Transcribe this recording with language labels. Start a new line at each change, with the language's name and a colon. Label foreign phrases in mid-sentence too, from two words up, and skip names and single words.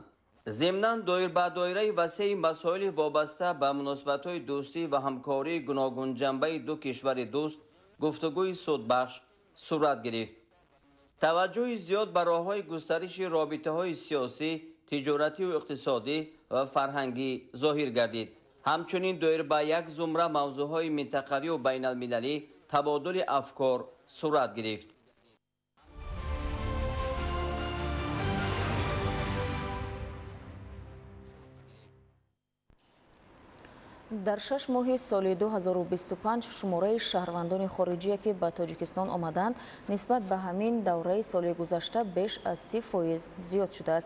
Persian: ضمناً دایر به دایره وسیع مسائل وابسته به مناسبت‌های دوستی و همکاری گوناگون جنبه دو کشور دوست گفتگوی سودبخش صورت گرفت. توجه زیاد به راه‌های گسترش رابطه‌های سیاسی، تجارتی و اقتصادی و فرهنگی ظاهر گردید. همچنین دایر به یک زمره موضوعهای منطقوی و بین المللی تبادل افکار صورت گرفت.
Tajik: дар 6 моҳи соли 2025 шумораи шаҳрвандони хориҷие ки ба Тоҷикистон омаданд нисбат ба ҳамин давраи соли гузашта беш аз 30% зиёд шудааст.